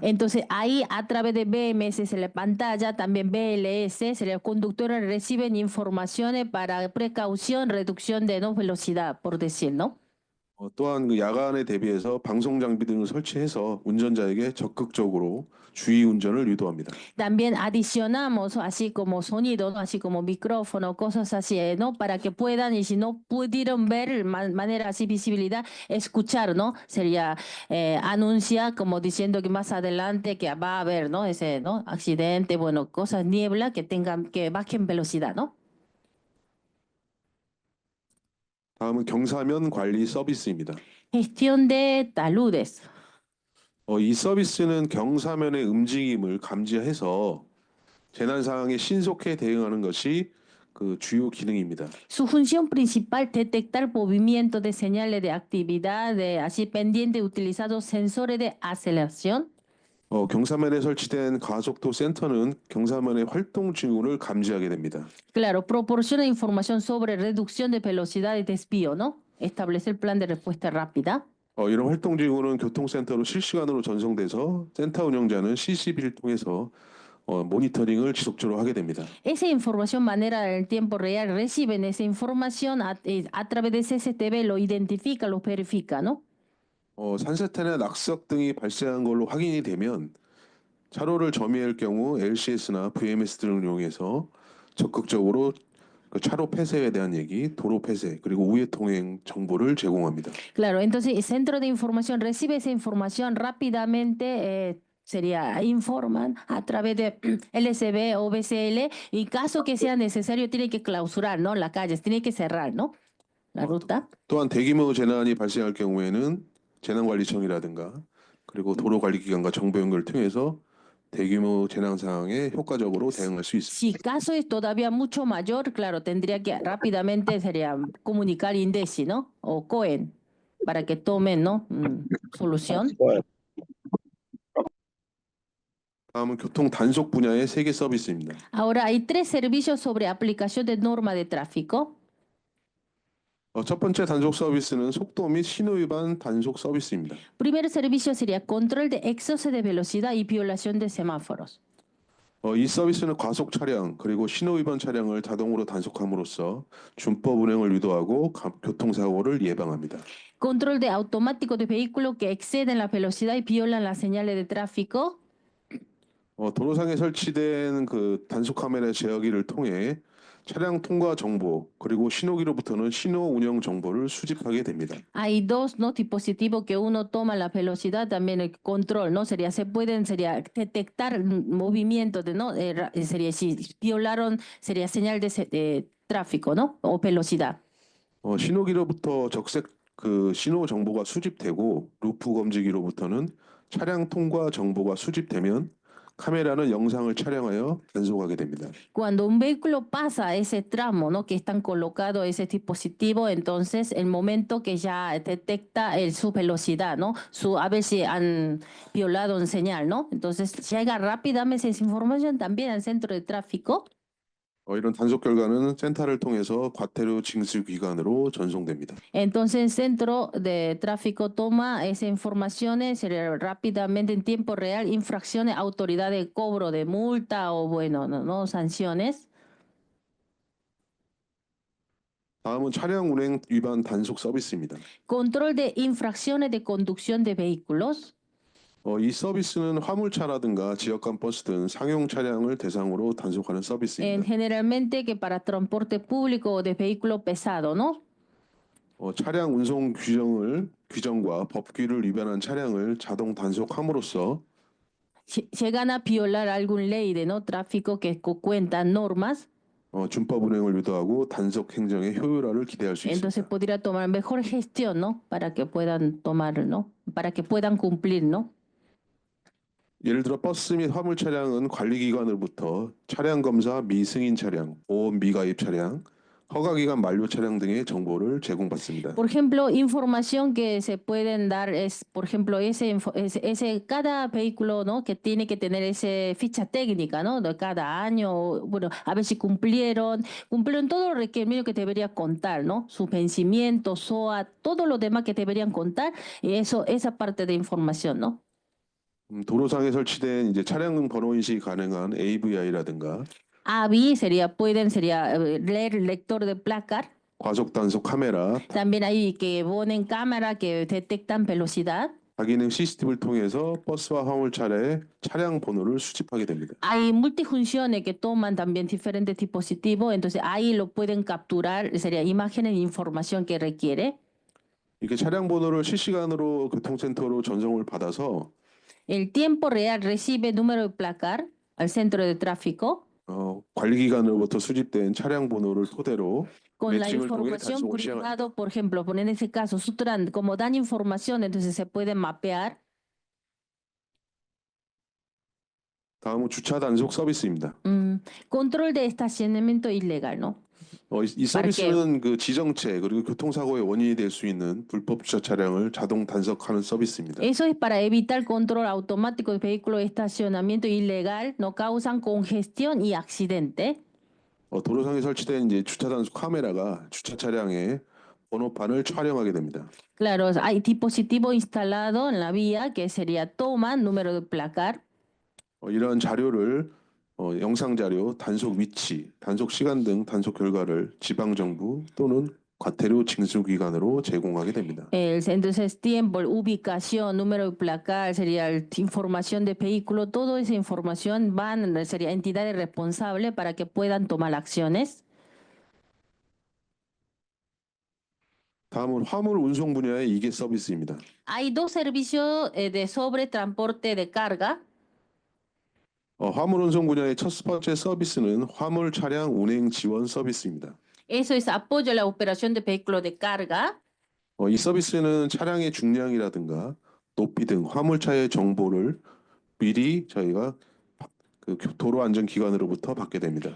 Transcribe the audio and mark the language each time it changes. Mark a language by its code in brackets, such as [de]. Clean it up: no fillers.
[es] Entonces ahí a través de BMS en la pantalla, también BLS, los conductores reciben informaciones para precaución, reducción de no velocidad, por decir, ¿no? [ko] 또한 그 야간에 대비해서 방송 장비 등을 설치해서 운전자에게 적극적으로 주의 운전을 유도합니다. [es] También adicionamos así como sonido, ¿no? Así como micrófono, cosas así, ¿no? Para que puedan, y si no pudieron ver manera así visibilidad, escuchar, ¿no? Sería anuncia como diciendo que más adelante que va a haber, ¿no? Ese, ¿no? Accidente, bueno, cosas, niebla, que tengan, que bajen velocidad, ¿no? [ko] 다음은 경사면 관리 서비스입니다. [es] Gestión de taludes. [ko] 이 서비스는 경사면의 움직임을 감지해서 재난 상황에 신속히 대응하는 것이 그 주요 기능입니다. [es] Su función principal, detectar movimientos de señales de actividad, de así pendiente, utilizando sensores de aceleración. [ko] 경사면에 설치된 가속도 센터는 경사면의 활동 징후를 감지하게 됩니다. [es] Claro, proporciona información sobre reducción de velocidad y desvío, ¿no? Establecer plan de respuesta rápida. [ko] 이런 활동 징후는 교통센터로 실시간으로 전송돼서 센터 운영자는 CCTV를 통해서 모니터링을 지속적으로 하게 됩니다. [es] Esa información manera en tiempo real reciben esa información a través de CCTV, lo identifica, lo verifica, ¿no? [ko] 산사태나 낙석 등이 발생한 걸로 확인이 되면 차로를 점유할 경우 LCS나 VMS 등을 이용해서 적극적으로 그 차로 폐쇄에 대한 얘기, 도로 폐쇄 그리고 우회 통행 정보를 제공합니다. [es] Claro, entonces el centro de información recibe esa información rápidamente, sería informan a través de LSB o BCL, y caso que sea necesario tiene que clausurar, ¿no? Las calles, tiene que cerrar, ¿no? La ruta. [ko] 또한 대규모 재난이 발생할 경우에는 재난관리청이라든가 그리고 도로관리기관과 정보 연결을 통해서 대규모 재난 상황에 효과적으로 대응할 수 있습니다. [es] Si caso es todavía mucho mayor, claro, tendría que rápidamente sería comunicar INDECI, ¿no? O COEN, para que tomen, ¿no? Solución. [ko] 다음은 교통 단속 분야의 3개 서비스입니다. [es] Ahora hay 3 servicios sobre aplicación de norma de tráfico. [ko] 첫 번째 단속 서비스는 속도 및 신호 위반 단속 서비스입니다. [es] Primer servicio sería control de exceso de velocidad y violación de semáforos. [ko] 이 서비스는 과속 차량 그리고 신호 위반 차량을 자동으로 단속함으로써 준법 운행을 유도하고 교통사고를 예방합니다. [es] Control de automático de vehículos que exceden la velocidad y violan las señales de tráfico. [ko] 도로상에 설치된 그 단속 카메라 제어기를 통해 차량 통과 정보 그리고 신호기로부터는 신호 운영 정보를 수집하게 됩니다. [es] Hay 2, ¿no? Dispositivos que uno toma la velocidad, también el control, ¿no? Sería detectar movimientos de, ¿no? Sería si violaron, sería señal de tráfico, ¿no? O velocidad. [ko] 신호기로부터 적색 그 신호 정보가 수집되고 루프 검지기로부터는 차량 통과 정보가 수집되면 카메라는 영상을 촬영하여 단속하게 됩니다. [es] Cuando un vehículo pasa ese tramo, ¿no? Que están colocados ese dispositivo, entonces el momento que ya detecta su velocidad, ¿no? A ver si han violado un señal, ¿no? Entonces llega rápidamente esa información también al centro de tráfico. [ko] 이런 단속 결과는 센터를 통해서 과태료 징수 기관으로 전송됩니다. [es] Entonces el centro de tráfico toma esa información rápidamente en tiempo real, infracciones, autoridad de cobro de multa o bueno, no sanciones. [ko] 다음은 차량 운행 위반 단속 서비스입니다. [es] Control de infracciones de conducción de vehículos. [ko] 이 서비스는 화물차라든가 지역간 버스 등 상용 차량을 대상으로 단속하는 서비스입니다. [es] Generalmente que para transporte público o de vehículo pesado, ¿no? [ko] 차량 운송 규정과 법규를 위반한 차량을 자동 단속함으로써 [es] Llegan a violar algún ley de no tráfico que cuentan normas, [ko] 준법 운행을 유도하고 단속 행정의 효율화를 기대할 수 [es] entonces [ko] 있습니다. [es] podría tomar mejor gestión, ¿no? Para que puedan tomar, ¿no? Para que puedan cumplir, ¿no? [ko] 예를 들어 버스 및 화물 차량은 관리기관으로부터 차량 검사 미승인 차량, 보험 미가입 차량, 허가 기간 만료 차량 등의 정보를 제공받습니다. [es] Por ejemplo, información que se pueden dar es, por ejemplo, cada vehículo, ¿no? Que tiene que tener esa ficha técnica, ¿no? De cada año, bueno, a ver si cumplieron todos los requerimientos que debería contar, ¿no? Sus vencimientos, SOA, todo lo demás que deberían contar, y esa parte de información, ¿no? [ko] 도로상에 설치된 이제 차량 번호 인식이 가능한 AVI라든가 [es] AVI sería leer el lector de placar. [ko] 과속 단속 카메라, [es] También hay que ponen cámara que detectan velocidad. [ko] 다기능 CCTV를 통해서 버스와 화물 차량의 차량 번호를 수집하게 됩니다. [es] Hay multifunciones que toman también diferentes dispositivos, entonces ahí lo pueden capturar, sería imágenes e información que requiere. [ko] 이렇게 차량 번호를 실시간으로 교통센터로 전송을 받아서 [es] El tiempo real recibe número de placar al centro de tráfico [ko] 관리기관으로부터 수집된 차량 번호를 토대로 [es] con la [ko] 매칭을 통해 [es] información [ko] 단속을 시행합니다. [es] cruzado, por ejemplo, en ese caso, Sutran, como dan información, entonces se puede mapear. [ko] 다음은 주차 단속 서비스입니다. [es] Control de estacionamiento ilegal, ¿no? [ko] 이 서비스는 그 지정체 그리고 교통사고의 원인이 될 수 있는 불법 주차 차량을 자동 단속하는 서비스입니다. [es] Eso es para evitar control automático de vehículos de estacionamiento ilegal, no causan congestión y accidente. [ko] 도로상에 설치된 이제 주차 단속 카메라가 주차 차량의 번호판을 촬영하게 됩니다. [es] Claro, hay dispositivo instalado en la vía que sería toma número de placar. [ko] 이러한 자료를 영상 자료, 단속 위치, 단속 시간 등 단속 결과를 지방 정부 또는 과태료 징수기관으로 제공하게 됩니다. [es] Entonces, tiempo, ubicación, número de placar, sería información de vehículo, toda esa información sería entidades responsables para que puedan tomar acciones. [ko] 다음은 화물 운송 분야의 이계 서비스입니다. [es] Hay dos servicios de sobretransporte de carga. [ko] 화물 운송 분야의 첫 번째 서비스는 화물 차량 운행 지원 서비스입니다. [es] Eso es apoyo a la operación de vehículos de carga. [ko] 이 서비스는 차량의 중량이라든가 높이 등 화물차의 정보를 미리 저희가 그 도로안전기관으로부터 받게 됩니다.